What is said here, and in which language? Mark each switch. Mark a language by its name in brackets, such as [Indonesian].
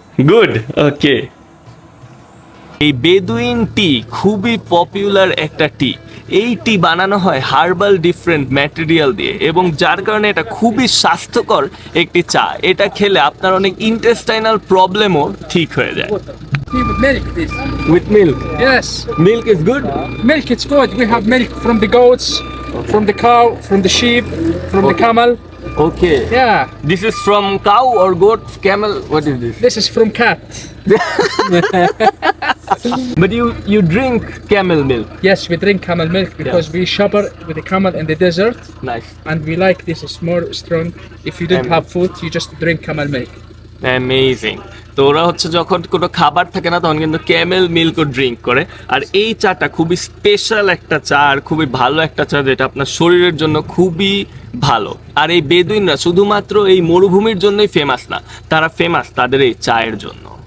[English] Good, okay. [Bangla] এই বেদুইন টি খুবই popular একটা টি। এই টি বানানো হয় হার্বাল ডিফারেন্ট ম্যাটেরিয়াল দিয়ে, এবং যার কারণে এটা খুবই স্বাস্থ্যকর একটি চা। এটা খেলে আপনার অনেক ইন্টেস্টাইনাল প্রবলেমও ঠিক হয়ে যায়। [English] With milk, this. With milk? Yes, milk is good? milk. It's good. We have milk from the goats, from the cow, from the sheep, from the camel. Okay. Yeah, this is from cow or goat, camel? What is this? this is from cat. But you drink camel milk? Yes, we drink camel milk because we shepherd with the camel in the desert, Nice. and we like this is more strong. If you don't Camel. have food, you just drink camel milk. Amazing. [Bangla] তো ওরা হচ্ছে যখন কোনো খাবার থাকে না তখন কিন্তু ক্যামেল মিল্কও ড্রিঙ্ক করে। আর এই চাটা খুবই স্পেশাল একটা চা, আর খুবই ভালো একটা চা, যেটা আপনার শরীরের জন্য খুবই ভালো। আর এই বেদুইনরা শুধুমাত্র এই মরুভূমির জন্যই ফেমাস না, তারা ফেমাস তাদের এই চায়ের জন্য।